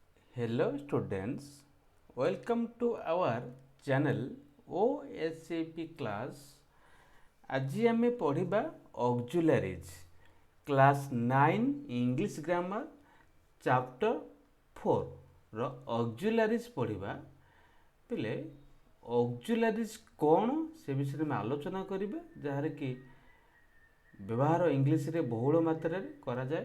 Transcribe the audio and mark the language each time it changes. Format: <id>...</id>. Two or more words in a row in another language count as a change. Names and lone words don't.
<en>Hello students, welcome to our channel OSAP class।</en> <or>ଆଜି ଆମେ ପଢ଼ିବା</or> <en>auxiliaries class 9 English grammar chapter 4</en> <or>ର ଅକ୍ଜୁଲାରିଜ୍ ପଢ଼ିବା। ପିଲେ ଅକ୍ଜୁଲାରିଜ୍ କ'ଣ ସେ ବିଷୟରେ ଆମେ ଆଲୋଚନା କରିବା, ଯାହାର କି ବ୍ୟବହାର ଇଂଲିଶରେ ବହୁଳ ମାତ୍ରାରେ କରାଯାଏ।</or>